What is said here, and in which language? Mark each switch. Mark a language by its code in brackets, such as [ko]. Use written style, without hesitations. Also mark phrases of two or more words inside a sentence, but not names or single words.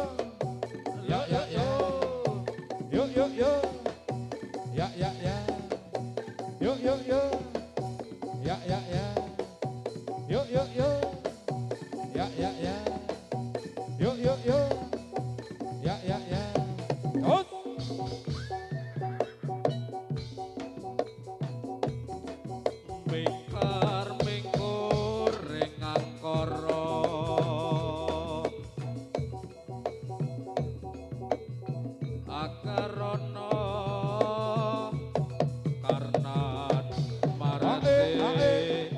[id] Ya, ya, ya. Yuk, yuk, yuk. Ya, ya, ya. Yuk, yuk, yuk. Ya, ya, ya. Yuk, yuk, yuk. Ya, ya, ya. Yuk, yuk, yuk. Ya, ya, ya. Terus. [jv] Mingkar mingkur ring angkara akarana karna marate